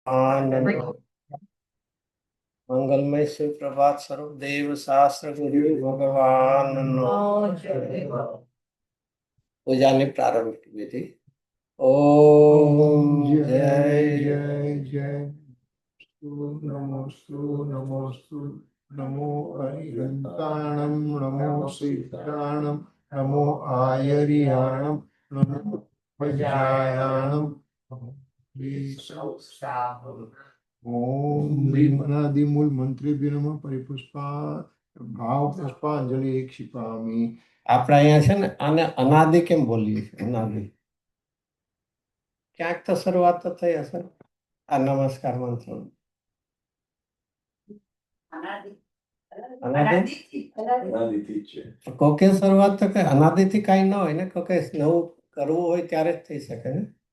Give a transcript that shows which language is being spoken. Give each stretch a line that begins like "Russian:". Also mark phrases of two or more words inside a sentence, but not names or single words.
Gujarati: આનંદ મંગલમય સુપ્રભાત સ્વરૂપ દેવ શાસ્ત્ર ગુરુ ભગવાન પૂજાની પ્રારંભિક વિધિ। ઓમ જય
Sanskrit: जय जय नमोस्तु नमोस्तु नमो अरिहंताणं नमो सीताणं नमो आयरियाणं नमो प्रजायाणं ओम भीमनादिमूल मंत्रेभ्यो नमः परिपुष्पा भाव पुष्पांजलि क्षिपामि।
Gujarati: આપણે અહીંયા છે ને આને અનાદિ કેમ બોલીએ છીએ? અનાદિ ક્યાંક તો શરૂઆત તો થઈ હશે આ નમસ્કાર મંત્ર। કોકે શરૂઆત તો કઈ અનાદિથી કઈ ન હોય ને, કોકે નવું કરવું હોય ત્યારે જ થઈ શકે ને।